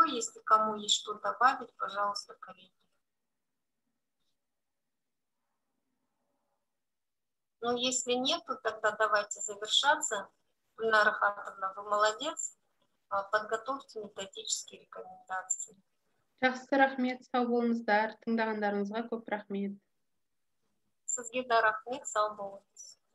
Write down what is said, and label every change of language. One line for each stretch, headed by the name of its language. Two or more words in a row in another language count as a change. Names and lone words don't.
Russian: Если кому есть что добавить, пожалуйста, коллеги. Ну, если нет, то тогда давайте завершаться. Гульнара Рахатовна, вы молодец. Подготовьте методические рекомендации.
Kazakh: Жақсы, рахмет, сау болыңыздар. Тыңдағандарыңызға көп рахмет. Сізге де рахмет, сау болыңыз.